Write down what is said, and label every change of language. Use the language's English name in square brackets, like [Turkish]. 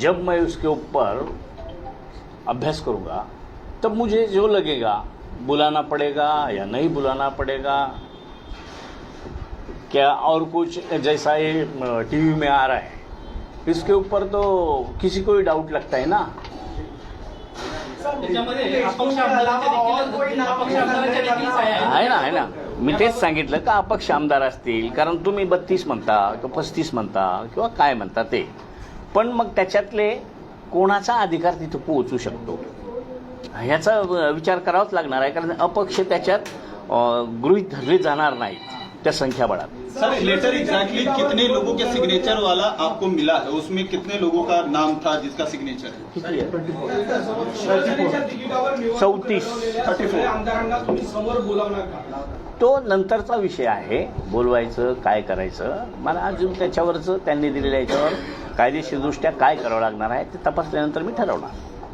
[Hindi] जब मैं उसके ऊपर अभ्यास करूंगा तब मुझे जो लगेगा बुलाना पड़ेगा या नहीं बुलाना पड़ेगा, क्या और कुछ जैसा ये टीवी में आ रहा है इसके ऊपर तो किसी को ही डाउट लगता है ना. [Marathi] त्याच्यामध्ये अपक्ष आमदारांच्या देखील सह्या आहेत. आहे ना. मी तेच सांगितलं का अपक्ष आमदार असतील, कारण तुम्ही 32 म्हणता किंवा 35 म्हणता किंवा काय म्हणता ते, पण मग त्याच्यातले कोणाचा अधिकार तिथं पोहोचू शकतो ह्याचा विचार करावाच लागणार आहे, कारण अपक्ष त्याच्यात गृहीत धरले जाणार नाहीत त्या संख्याबळात. [Hindi] सर, लेटर एग्जैक्टली कितने लोगों के सिग्नेचर वाला आपको मिला है? उसमें कितने लोगों का नाम था जिसका सिग्नेचर है? [Marathi] किती आहे? शिवसेनेच्या तिकिटावर निवडणूक 34. लढवलेल्या आमदारांना तुम्ही समोर बोलावणार का? तो नंतरचा विषय आहे, बोलवायचं काय करायचं. मला अजून त्याच्यावरचं त्यांनी दिलेल्या याच्यावर कायदेशीरदृष्ट्या काय करावं लागणार आहे ते तपासल्यानंतर मी ठरवणार.